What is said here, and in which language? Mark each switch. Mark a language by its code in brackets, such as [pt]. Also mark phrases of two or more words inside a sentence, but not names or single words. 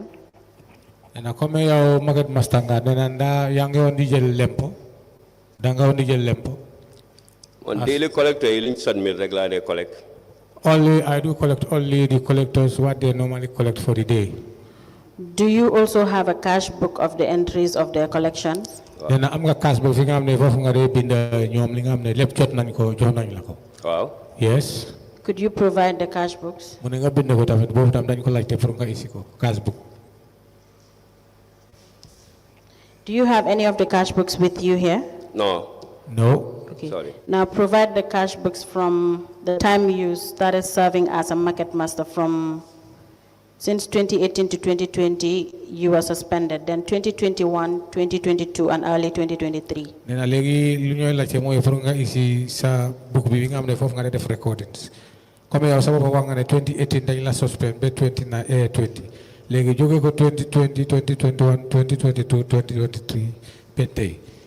[wo] Na comme yow [en] market master [wo] nga nda yangi on di jël lempo da nga on di jël lempo on [en] daily collector [wo] yi submit rek la day collect. [en] Only I do collect only the collectors what they normally collect for the day. Do you also have a cash book of the entries of their collections? [wo] Then am nga [en] cash book [wo] fi nga xamne fofu nga day bind ñom li nga xamne lepp jot nañ ko jox nañ la ko. [en] Wow. Yes. Could you provide the cash books? [wo] Mu nga bind ko tamit bobu tam dañ ko laajte pour nga isi ko [en] cash book. Do you have any of the cash books with you here? No. No. Okay. Sorry. Now provide the cash books from the time you started serving as a market master since 2018 to 2020, you were suspended. Then 2021, 2022, and early 2023. [wo] Nena legi lu ñoy laajte moy pour nga isi sa book bi nga am ne fofu nga def recordings. Comme yow sa bopp wax nga ne 2018 dañ la suspend ba 2020. Legi jóge ko 2020, 2021, 2022, 2023 pété.